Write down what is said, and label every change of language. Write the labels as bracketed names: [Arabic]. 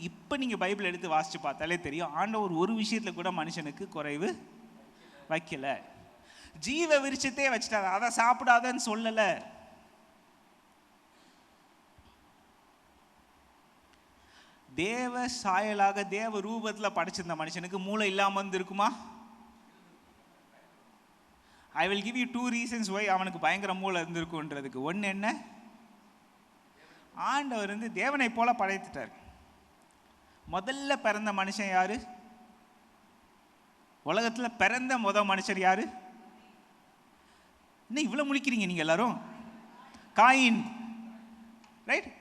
[Tamil] இப்போ நீங்கள் பைபிள் எடுத்து வாசித்து பார்த்தாலே தெரியும், ஆண்டவர் ஒரு விஷயத்தில் கூட மனுஷனுக்கு குறைவு வைக்கல. ஜீவ விருட்சத்தையே வச்சுட்டாரு, அதை சாப்பிடாதன்னு சொல்லலை. தேவ சாயலாக தேவ ரூபத்தில் படைச்சிருந்த மனுஷனுக்கு மூளை இல்லாமல் இருந்திருக்குமா? [English] I will give you 2 reasons why [Tamil] அவனுக்கு பயங்கர மூளை இருந்திருக்குன்றதுக்கு. ஒன்று என்ன? ஆண்டவர் வந்து தேவனை போல படைத்துட்டார். முதல்ல பிறந்த மனுஷன் யாரு? உலகத்தில் பிறந்த மனுஷர் யாரு? என்ன இவ்வளோ முழிக்கிறீங்க நீங்கள் எல்லாரும்? காயின். ரைட்?